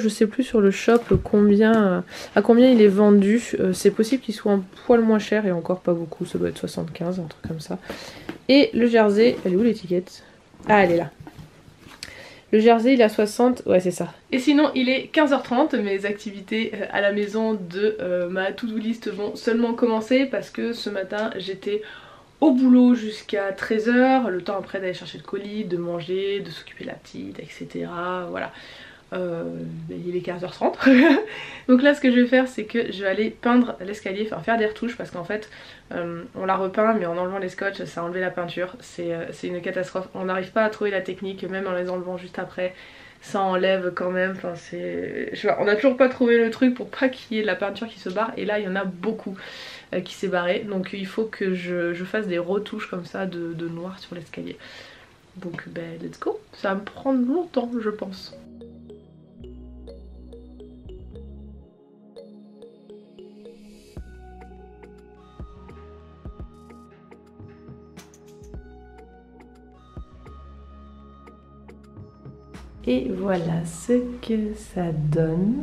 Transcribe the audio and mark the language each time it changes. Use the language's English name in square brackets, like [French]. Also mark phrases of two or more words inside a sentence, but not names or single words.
[French] Je sais plus sur le shop à combien il est vendu. C'est possible qu'il soit un poil moins cher et encore pas beaucoup. Ça doit être 75, un truc comme ça. Et le jersey, elle est où l'étiquette? Ah, elle est là. Le jersey il est à 60, ouais c'est ça. Et sinon il est 15h30, mes activités à la maison de ma [English] to-do list [French] vont seulement commencer parce que ce matin j'étais au boulot jusqu'à 13h, le temps après d'aller chercher le colis, de manger, de s'occuper de la petite, etc. Voilà. Il est 15h30. Donc là ce que je vais faire c'est que je vais aller peindre l'escalier, enfin faire des retouches parce qu'en fait on l'a repeint mais en enlevant les scotch ça a enlevé la peinture, c'est une catastrophe. On n'arrive pas à trouver la technique, même en les enlevant juste après ça enlève quand même, enfin on n'a toujours pas trouvé le truc pour pas qu'il y ait de la peinture qui se barre et là il y en a beaucoup qui s'est barré, donc il faut que je fasse des retouches comme ça de noir sur l'escalier. Donc ben [English] let's go, [French] ça va me prendre longtemps je pense. Et voilà ce que ça donne.